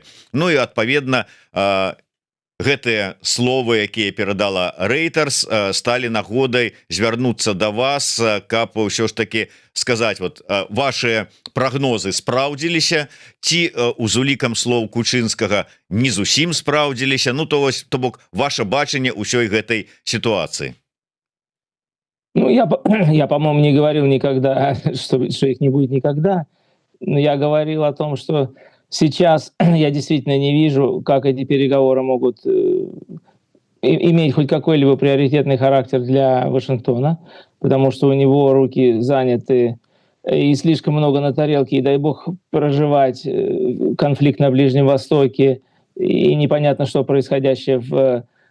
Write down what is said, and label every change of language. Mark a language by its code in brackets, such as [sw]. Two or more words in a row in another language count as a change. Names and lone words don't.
[be] Ну і адпаведна гэтыя словы, якія перадала Reuters, сталі нагодай звярнуцца да вас, каб ўсё ж таки сказаць, вот ваши прагнозы спраўдзіліся ці з улікам слоў Кучынскага не зусім спраўдзіліся, ну то бок ваше бачанне ўсёй гэтай ситуации. [ru] Ну, я по-моему, не говорил никогда, что их не будет никогда. Но я говорил о том, что сейчас я действительно не вижу, как эти переговоры могут иметь хоть какой-либо приоритетный характер для Вашингтона, потому что у него руки заняты и слишком много на тарелке, и дай бог проживать конфликт на Ближнем Востоке, и непонятно, что происходящее в